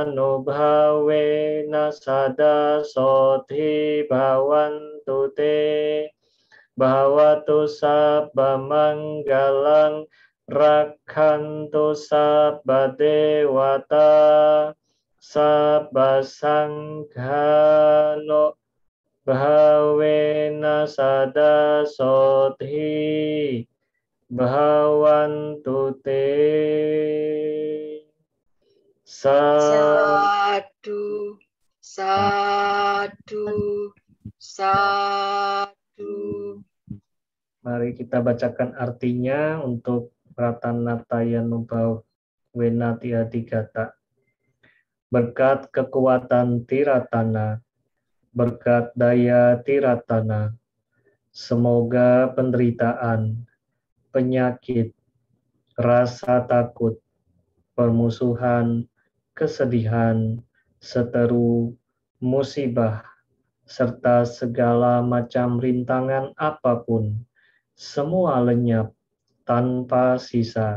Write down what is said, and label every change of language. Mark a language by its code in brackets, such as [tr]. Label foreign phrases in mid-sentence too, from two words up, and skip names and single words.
[pi] nubhavena sada sodhi bhavantu te bhavatu sabba manggalang rakhantu sabba dewata sabba sanghano bhavena sada sodhi bhavantu te Sadu, sadu, sadu. [id] Mari kita bacakan artinya untuk Pratanataya Wenatya Digata. Berkat kekuatan Tiratana, berkat daya Tiratana, semoga penderitaan, penyakit, rasa takut, permusuhan, kesedihan, seteru, musibah, serta segala macam rintangan apapun, semua lenyap tanpa sisa.